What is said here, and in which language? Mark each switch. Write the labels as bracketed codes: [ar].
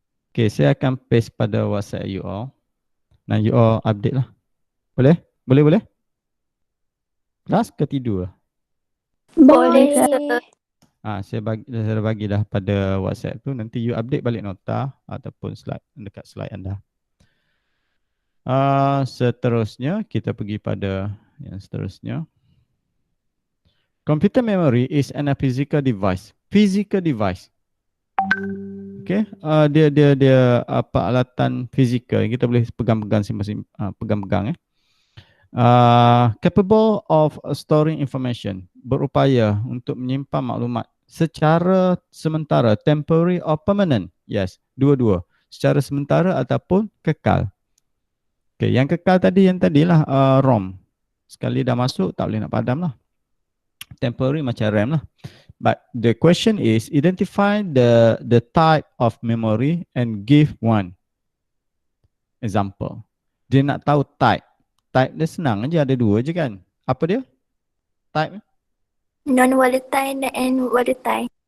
[ms] Okay, saya akan paste pada WhatsApp you all. Dan you all update lah. Boleh? Boleh? Kelas ke tidur? Boleh. Boleh. Saya bagi dah pada WhatsApp tu. Nanti you update balik nota ataupun slide dekat slide anda. Seterusnya kita pergi pada yang seterusnya. [en] Computer memory is an physical device. Physical device. [ms] Okay, dia alatan fizikal yang kita boleh pegang-pegang pegang-pegang. [en] Capable of storing information. [ms] Berupaya untuk menyimpan maklumat secara sementara, [en] temporary or permanent. Yes, [ms] dua-dua. Secara sementara ataupun kekal. Okay, yang kekal tadi yang tadilah ROM. Sekali dah masuk tak boleh nak padam lah. Temporary macam RAM lah. [en] But the question is identify the type of memory and give one example. [ms] Dia nak tahu type. Type dia senang aja, ada dua je kan. Apa dia? Type? [en] Non-volatile and volatile.